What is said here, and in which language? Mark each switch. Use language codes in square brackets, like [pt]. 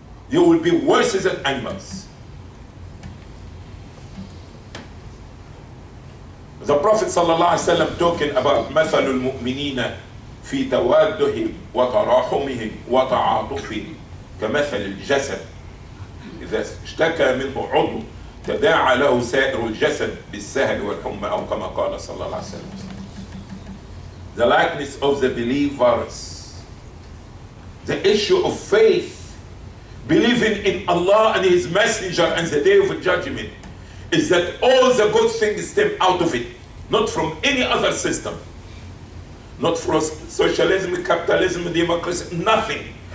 [en] They will be worse than animals. The Prophet ﷺ talking about [ar] مثل المؤمنين في توادهم وتراحمهم وتعاطفهم كمثل الجسد إذا اشتكى منه عضو تداعى له سائر الجسد بالسهر والحمى أو كما قال صلى الله عليه وسلم. [en] The likeness of the believers, the issue of faith, believing in Allah and His Messenger and the day of judgment, is that all the good things stem out of it, not from any other system, not from socialism, capitalism, democracy, nothing.